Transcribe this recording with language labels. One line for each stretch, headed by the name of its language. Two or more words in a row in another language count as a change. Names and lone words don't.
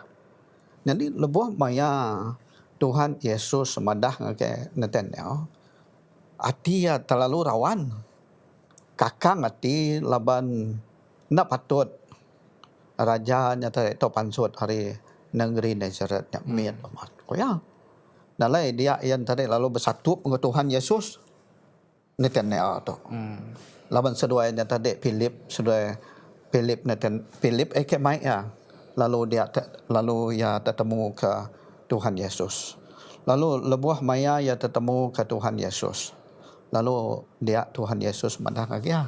Iban: Jadi lebuh maya Tuhan Yesus madah ke Nathanael. Hati ya terlalu rawan. Kakang hati laban nak patut rajanya tu pansut hari negeri Nazaret yang miat amat. Ko ya. Dalai dia yang tadi lalu bersatu dengan Tuhan Yesus. Nathanael tu. Laban seduanya tadi Philip ke mai ya. Lalu dia tertemu ke Tuhan Yesus. Lalu lebuah maya ya tertemu ke Tuhan Yesus. Lalu dia Tuhan Yesus madah lagi ya.